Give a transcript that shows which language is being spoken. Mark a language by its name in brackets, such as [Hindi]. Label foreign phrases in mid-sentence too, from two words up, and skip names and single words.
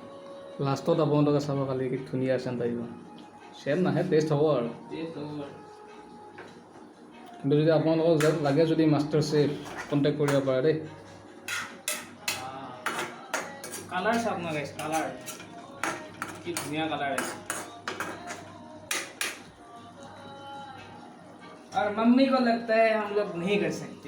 [Assamese] লাষ্টত আপোনালোকে চাব খালি কি ধুনীয়া চেণ্ট আহিব। চেণ্ট নাহে, টেষ্ট হ'ব আৰু। কিন্তু যদি আপোনালোকক লাগে যদি মাষ্টাৰ চেফ কণ্টেক্ট কৰিব পাৰে দেই। কালাৰ চাওক না গাইছ, কালাৰ কি ধুনীয়া কালাৰ আছে। [Hindi] और मम्मी को लगता है हम लोग नहीं कर सकते।